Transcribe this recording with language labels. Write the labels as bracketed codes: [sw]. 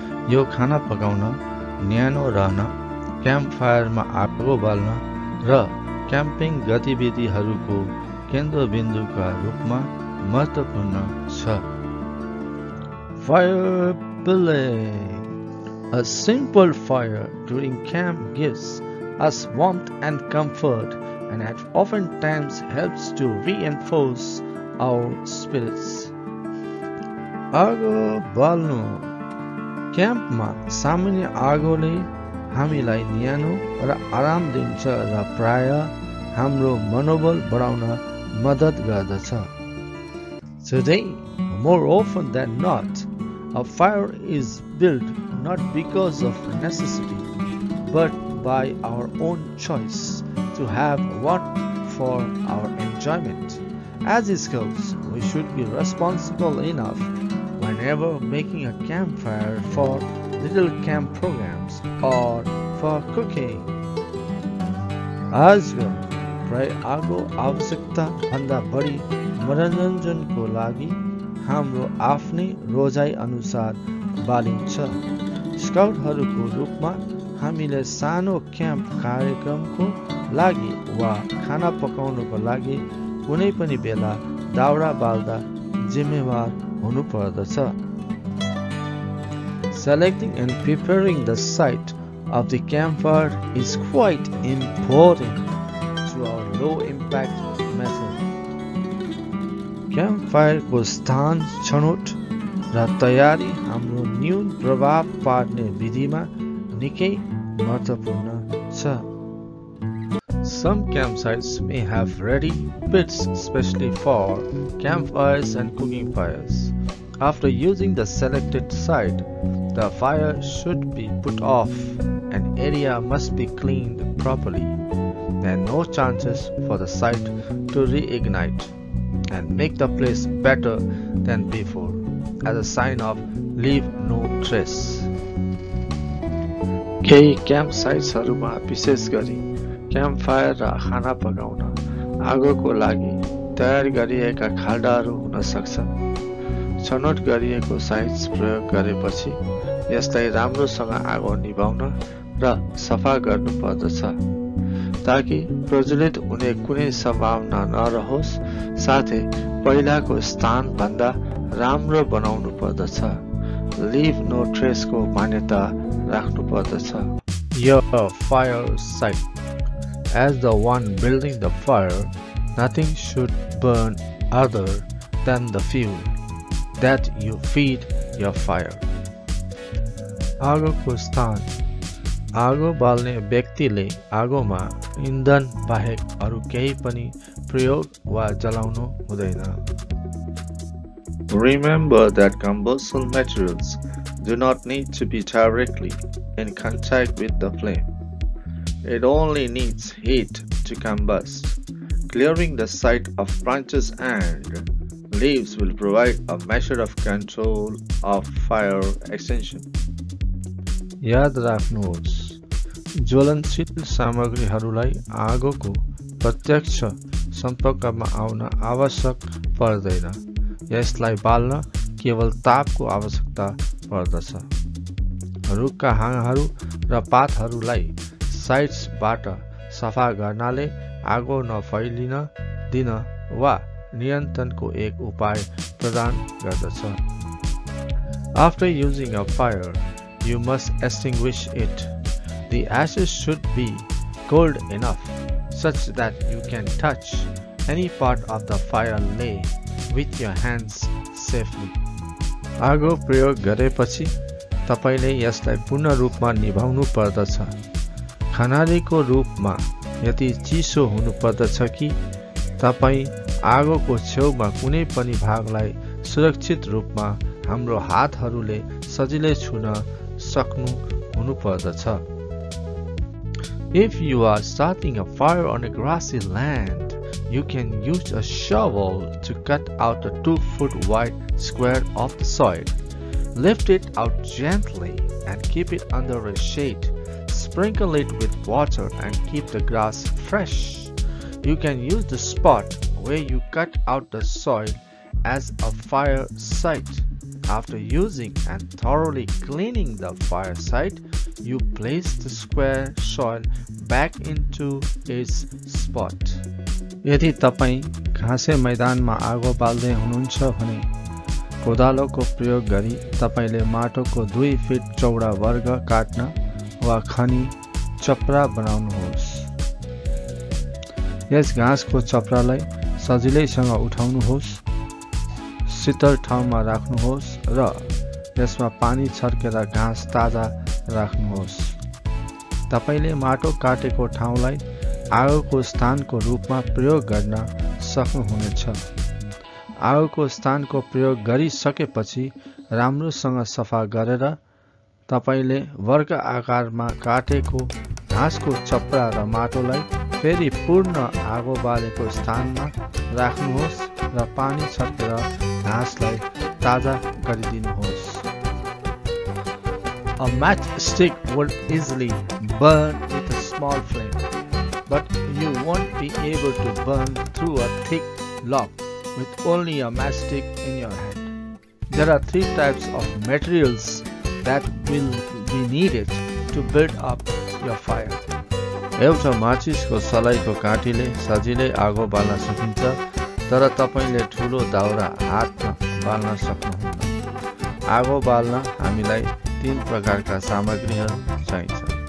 [ne] यो खाना पकाउन, न्यानो रहन, क्याम्प फायरमा आगो बाल्न र क्याम्पिङ गतिविधिहरूको केन्द्रबिन्दुका रूपमा महत्त्वपूर्ण छ। [en] Fire building. A simple fire during camp gives us warmth and comfort, and it oftentimes helps to reinforce our spirits. [ne] आगो बाल्नु क्याम्पमा सामान्य आगोले हामीलाई न्यानो र आराम दिन्छ र प्रायः हाम्रो मनोबल बढाउन मद्दत गर्दछ। [en] Today, more often than not, a fire is built not because of necessity, but by our own choice to have one for our enjoyment. As Scouts, we should be responsible enough whenever making a campfire for little camp programs or for cooking. [ne] आजकल प्राय आगो आवश्यकता भन्दा बढी मनोरञ्जनको लागि हाम्रो आफ्नै रोजाइ अनुसार बालिन्छ। स्काउटहरूको रूपमा हामीले सानो क्याम्प कार्यक्रमको लागि वा खाना पकाउनको लागि कुनै पनि बेला दाउरा बाल्दा जिम्मेवार हुनु पर्दछ। [en] Selecting and preparing the site of the campfire is quite important to our low impact method. [ne] Campfire को स्थान छनौट र तयारी हाम्रो न्यून प्रभाव पार्ने विधिमा निकै महत्त्वपूर्ण छ। [en] Some campsites may have ready pits specially for campfires and cooking fires. After using the selected site, the fire should be put off and area must be cleaned properly. There are no chances for the site to reignite and make the place better than before, as a sign of leave no trace. [ne] केही camp साइट्सहरूमा विशेष गरी क्याम्पफायर र खाना पकाउन आगोको लागि तयार गरिएका खाल्डाहरू हुन सक्छन्। छनौट गरिएको साइट्स प्रयोग गरेपछि यसलाई राम्रोसँग आगो निभाउन र सफा गर्नु पर्दछ ताकि प्रज्वलित हुने कुनै सम्भावना नरहोस्, साथै पहिलाको स्थान भन्दा राम्रो बनाउनु पर्दछ। [en] Leave no trace [ne] को मान्यता राख्नु पर्दछ। [en] Your fire site. As the one building the fire, nothing should burn other than the fuel that you feed your fire. [ne] आगोको स्थान. आगो बाल्ने व्यक्तिले आगोमा इन्धन बाहेक अरु केही पनि प्रयोग वा जलाउनु हुँदैन। [en] Remember that combustible materials do not need to be directly in contact with the flame. It only needs heat to combust. Clearing the site of branches and Leaves will provide a measure of control of fire extension. [ne] याद राख्नुहोस्, ज्वलनशील सामग्रीहरूलाई आगोको प्रत्यक्ष सम्पर्कमा आउन आवश्यक पर्दैन। यसलाई बाल्न केवल तापको आवश्यकता पर्दछ। रुखका हाँगाहरू र पातहरूलाई साइड्सबाट सफा गर्नाले आगो नफैलिन दिन वा नियन्त्रणको एक उपाय प्रदान गर्दछ। [en] After using a fire, you must extinguish it. The ashes should be cold enough such that you can touch any part of the fire lay with your hands safely. [ne] आगो प्रयोग गरेपछि तपाईले यसलाई पूर्ण रूपमा निभाउनु पर्दछ। खनालीको रूपमा यति चिसो हुनु पर्दछ कि तपाई आगोको छेउमा कुनै पनि भागलाई सुरक्षित रूपमा हाम्रो हातहरूले सजिलै छुन सक्नु हुनु पर्दछ। [en] If you are starting a fire on a grassy land, you can use a shovel to cut out a 2-foot wide square of the soil. Lift it out gently and keep it under a shade. Sprinkle it with water and keep the grass fresh. You can use the spot where you cut out the soil as a fire site. After using and thoroughly cleaning the fire site, you place the square soil back into its spot. [ne] यदि तपाई घाँसे मैदानमा आगो बाल्दै हुनुहुन्छ भने कोदालोको प्रयोग गरी तपाईले माटोको 2 फिट चौडा वर्ग काट्न वा खनी चपरा बनाउनुहोस्। यस घाँसको चपरालाई सजिलैसँग उठाउनुहोस्, शीतल ठाउँमा राख्नुहोस् र यसमा पानी छर्केर घाँस ताजा राख्नुहोस्। तपाईले माटो काटेको ठाउँलाई आगोको स्थानको रूपमा प्रयोग गर्न सक्नुहुनेछ। आगोको स्थानको प्रयोग गरिसकेपछि राम्रोसँग सफा गरेर तपाईले वर्ग आकारमा काटेको घाँसको चपरा र माटोलाई फेरि पूर्ण आगो बालेको स्थानमा राख्नुहोस् र पानी छर्केर घाँसलाई ताजा गरिदिनुहोस्। [en] A matchstick will easily burn with a small flame, but you won't be able to burn through a thick log with only a matchstick in your hand. There are 3 types of materials that will be needed to build up your fire. [ne] एउटा माचिसको सलाइको काँटीले सजिलै आगो बाल्न सकिन्छ, तर तपाईले ठूलो दाउरा हातमा बाल्न सक्नुहुन्न। आगो बाल्न हामीलाई 3 प्रकारका सामग्रीहरू चाहिन्छ।